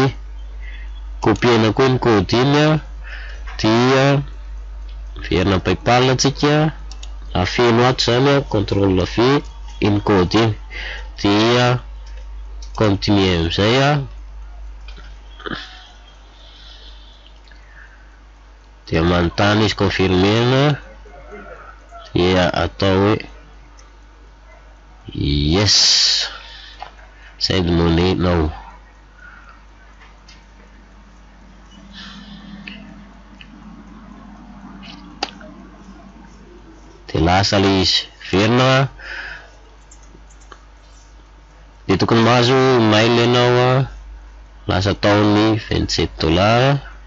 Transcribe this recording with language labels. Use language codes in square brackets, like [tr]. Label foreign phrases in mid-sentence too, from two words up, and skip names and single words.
[mg] copiena koa ny code iny dia verina PayPal atsika afeno ato zany [fr] contrôle V [mg] iny code iny dia continue amizay dia manontany izy confirmena dia atao hoe [en] yes send money now [mg] dia lasa le izy verina dia tokony mahazo mail ianao lasa taony $27